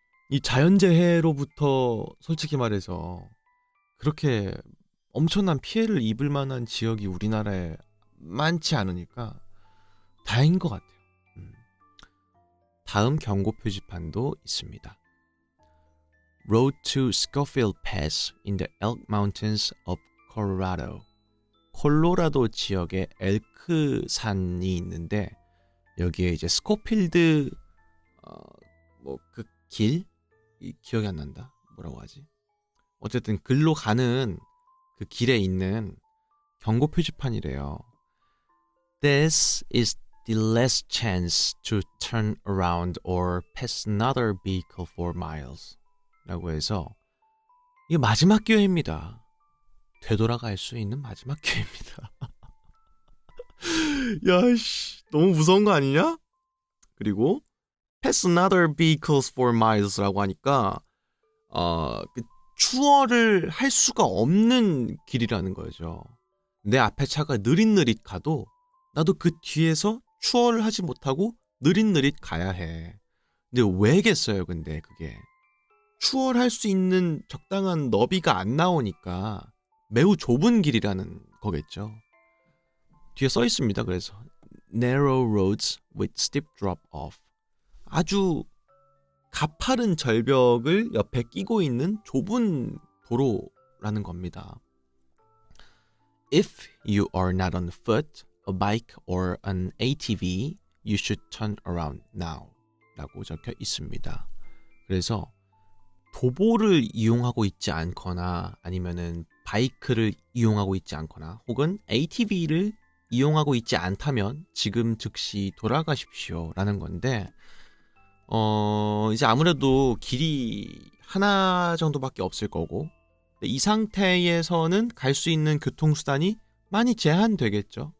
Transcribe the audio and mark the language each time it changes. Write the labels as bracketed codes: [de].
[ko] 이 자연재해로부터 솔직히 말해서 그렇게 엄청난 피해를 입을 만한 지역이 우리나라에 많지 않으니까 다행인 것 같아요. 다음 경고 표지판도 있습니다. [en] Road to Schofield Pass in the Elk Mountains of Colorado. [ko] 콜로라도 지역에 엘크 산이 있는데 여기에 이제 스코필드 뭐 그 길 기억이 안 난다. 뭐라고 하지? 어쨌든 글로 가는 그 길에 있는 경고 표지판이래요. [en] This is the last chance to turn around or pass another vehicle for miles. [ko] 라고 해서 이게 마지막 기회입니다. 되돌아갈 수 있는 마지막 기회입니다. 야씨, 너무 무서운 거 아니냐? 그리고 [en] pass another vehicles for miles [ko] 라고 하니까 그 추월을 할 수가 없는 길이라는 거죠. 내 앞에 차가 느릿느릿 가도 나도 그 뒤에서 추월을 하지 못하고 느릿느릿 가야 해. 근데 왜겠어요, 근데 그게. 추월할 수 있는 적당한 너비가 안 나오니까 매우 좁은 길이라는 거겠죠. 뒤에 써 있습니다. 그래서 [en] narrow roads with steep drop-off. [ko] 아주 가파른 절벽을 옆에 끼고 있는 좁은 도로라는 겁니다. [en] If you are not on foot, a bike or an ATV, you should turn around now. [ko] 라고 적혀 있습니다. 그래서 도보를 이용하고 있지 않거나 아니면은 바이크를 이용하고 있지 않거나 혹은 ATV를 이용하고 있지 않다면 지금 즉시 돌아가십시오 라는 건데 이제 아무래도 길이 하나 정도밖에 없을 거고 이 상태에서는 갈 수 있는 교통수단이 많이 제한되겠죠.